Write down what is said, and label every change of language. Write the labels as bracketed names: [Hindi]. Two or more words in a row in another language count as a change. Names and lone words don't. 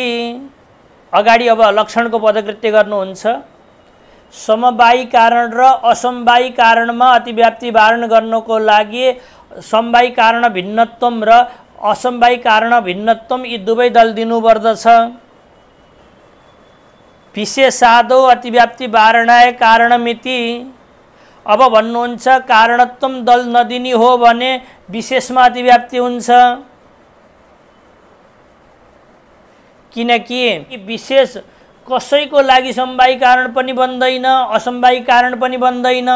[Nepali] अगाडि अब लक्षणको पदकृत्य गर्नुहुन्छ। समवायी कारण र असमवायी कारणमा अतिव्याप्ति वारण गर्नको लागि समवायी कारण भिन्नत्व र असमवायी कारण भिन्नत्व यी दुवै दल दिनुपर्दछ। [Sanskrit] विशेषादौ अतिव्याप्ति वारणाय कारणमिति। [Nepali] अब भन्नुहुन्छ कारणत्व दल नदिनी हो भने विशेषमा अतिव्याप्ति हुन्छ, किनकि विशेष कसैको लागि समवायी कारण पनि बन्दैन, असमवायी कारण पनि बन्दैन।